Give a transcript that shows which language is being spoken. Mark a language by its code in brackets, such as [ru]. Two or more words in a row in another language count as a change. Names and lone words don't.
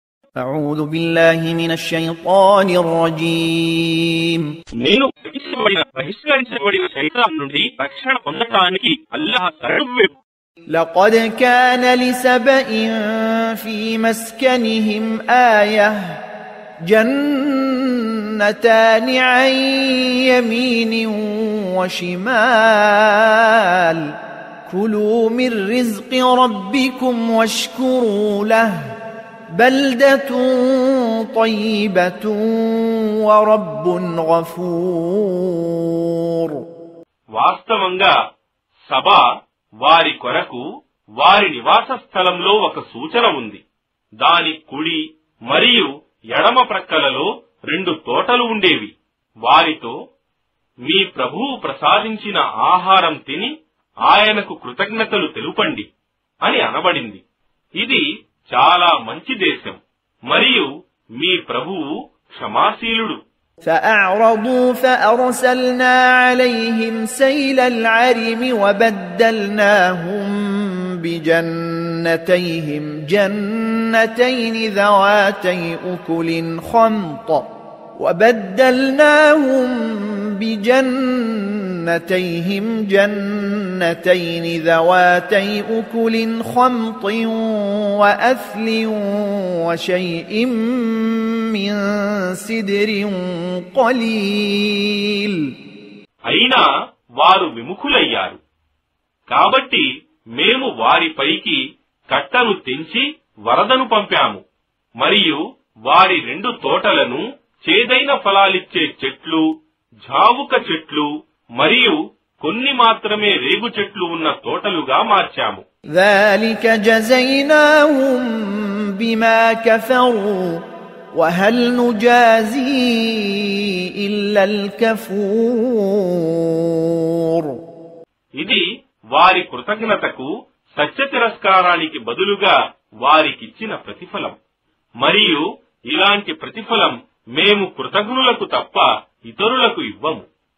[ar] أعوذ بالله من الشيطان الرجيم [te] నేను బహిష్కరించబడిన శైతాన్ నుండి రక్షణ పొందడానికి అల్లాహ్ శరణు. [ar] لقد كان لسبإ في مسكنهم آية جنتان عن يمين وشمال كلوا من رزق ربكم واشكروا له بلدة طيبة ورب غفور. [te] వాస్తవంగా సబా వారి కొరకు వారి నివాస స్థలంలో ఒక సూచన ఉంది. దాని కుడి మరియు ఎడమ ప్రక్కలలో 2 తోటలు ఉండేవి. వారితో మీ ప్రభువు ప్రసాదించిన ఆహారం తిని ఆయనకు కృతజ్ఞతలు తెలుపండి అని అనబడింది. ఇది చాలా మంచి దేశం మరియు మీ ప్రభువు క్షమాశీలుడు. [ar] فأعرضوا فأرسلنا عليهم سيل العرم وبدلناهم بجنتيهم جنتين ذواتي أكل خمط وأثل وشيء من سدر قليل. [te] అయినా వారు విముఖులయ్యారు కాబట్టి మేము వారిపైకి కట్టను తెంచి వరదను పంపాము మరియు వారి 2 తోటలను చేదైన ఫలాలిచ్చే చెట్లు, జావుక చెట్లు మరియు కొన్ని మాత్రమే రేగు చెట్లు ఉన్న తోటలుగా మార్చాము. [ar] ذلك جزيناهم بما كفروا وهل نجازي إلا الكفور. [te] ఇది వారి కృతజ్ఞతకు సత్య తిరస్కారానికి బదులుగా వారికిచ్చిన ప్రతిఫలం మరియు ఇలాంటి ప్రతిఫలం మేము కృతజ్ఞులకు తప్ప ఇతరులకు ఇవ్వము.